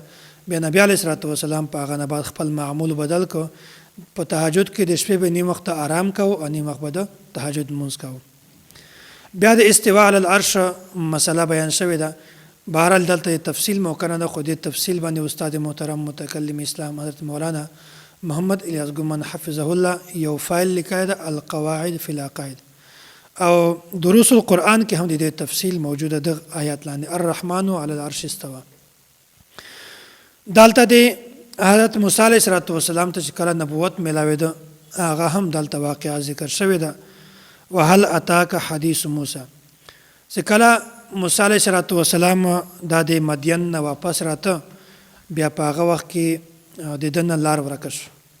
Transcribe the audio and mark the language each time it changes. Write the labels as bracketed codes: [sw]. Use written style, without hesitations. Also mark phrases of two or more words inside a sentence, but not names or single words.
[ps] بیا نبی [ar] علیه الصلاۃ والسلام [ps] په هغه نه بعد خپل معمول بدل کو، په تهجد کې د شپې به نیم وخت آرام کو او نیم وخت به د تهجد لمونځ کو. بیا د [ar] استوا علی العرش [ps] مسله بیان شوې ده. بهرحال دلته تفصیل موقع نه ده، خو دې تفصیل باندې استاد محترم متکلم اسلام حضرت مولانا محمد الیاس ګومن [ar] حفظه الله [ps] یو فایل لیکلی ده، القواعد فی العقاید، او دروس القرآن کې هم د دې تفصیل موجوده ده آیات لاندې. [ar] الرحمن علی العرش استوى. [ps] دلته د حضرت موسی [ar] علیه السلام [ps] ته چې کله نبوت میلاوېده هغه هم دلته واقعه ذکر شوې ده. [ar] وهل اتاک حدیث موسی، [ps] چې کله موسی [ar] علیه السلام [ps] دا د مدین نه واپس راته، بیا په هغه وخت کې د ده نه لار ورکه شو.